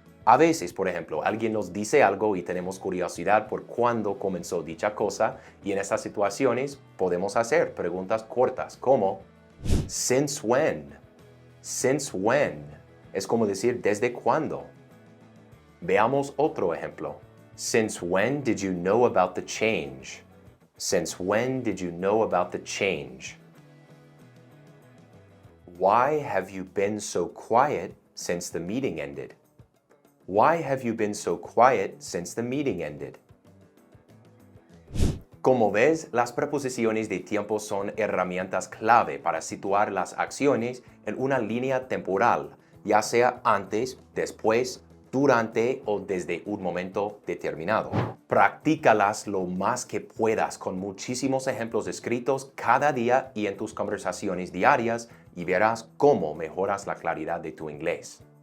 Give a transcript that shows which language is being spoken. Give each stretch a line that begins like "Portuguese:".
Spanish: A veces, por ejemplo, alguien nos dice algo y tenemos curiosidad por cuándo comenzó dicha cosa y en estas situaciones podemos hacer preguntas cortas como
English: ¿Since when? Since when?
Spanish: Es como decir ¿desde cuándo? Veamos otro ejemplo.
English: Since when did you know about the change? Since when did you know about the change? Why have you been so quiet since the meeting ended? Why have you been so quiet since the meeting ended?
Spanish: Como ves, las preposiciones de tiempo son herramientas clave para situar las acciones en una línea temporal, ya sea antes, después, durante o desde un momento determinado. Practícalas lo más que puedas con muchísimos ejemplos escritos cada día y en tus conversaciones diarias y verás cómo mejoras la claridad de tu inglés.